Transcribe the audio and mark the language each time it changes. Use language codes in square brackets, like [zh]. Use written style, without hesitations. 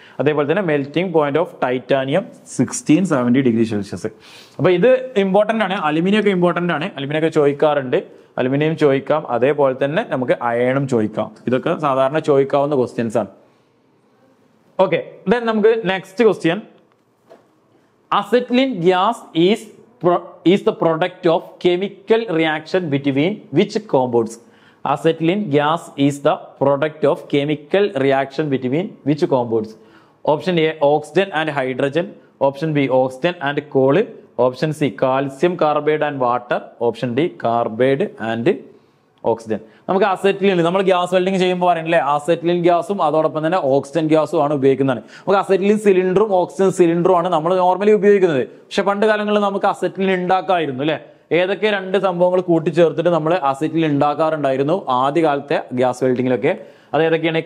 [ml] അതേപോലെ തന്നെ melting point of titanium 1670 degree Celsius. അപ്പൊ ഇത് ഇമ്പോർട്ടന്റ് ആണ്. അലുമിനിയം ഒക്കെ ഇമ്പോർട്ടന്റ് ആണ്, അലുമിനിയം ഒക്കെ ചോദിക്കാറുണ്ട്. അലുമിനിയം ചോദിക്കാം, അതേപോലെ തന്നെ നമുക്ക് അയണും ചോദിക്കാം. ഇതൊക്കെ സാധാരണ ചോദിക്കാവുന്ന ക്വസ്റ്റ്യൻസ് ആണ്. ഓക്കെ, ദെൻ നമുക്ക് next question. [en] Acetylene gas is the product of chemical reaction between which compounds? Acetylene gas is the product of chemical reaction between which compounds? Option A, oxygen and hydrogen. Option B, oxygen and coal. Option C, calcium carbide and water. Option D, carbide and oxygen. [ml] നമുക്ക് acetylene, നമ്മൾ gas welding ചെയ്യുമ്പോൾ പറയുന്നില്ലേ acetylene ഗ്യാസും അതോടൊപ്പം തന്നെ oxygen ഗ്യാസും ആണ് ഉപയോഗിക്കുന്നത്. നമുക്ക് അസെറ്റിലിൻ സിലിണ്ടറും ഓക്സിജൻ സിലിണ്ടറും ആണ് നമ്മൾ നോർമലി ഉപയോഗിക്കുന്നത്. പക്ഷെ പണ്ട് കാലങ്ങളിൽ നമുക്ക് അസെറ്റിലിൻ ഉണ്ടാക്കാമായിരുന്നു അല്ലെ. ഏതൊക്കെ രണ്ട് സംഭവങ്ങൾ കൂട്ടിച്ചേർത്തിട്ട് നമ്മൾ അസെറ്റിലിൻ ഉണ്ടാക്കാറുണ്ടായിരുന്നു ആദ്യകാലത്തെ ഗ്യാസ് വെൽഡിങ്ങിലൊക്കെ. അത് ഏതൊക്കെയാണ്?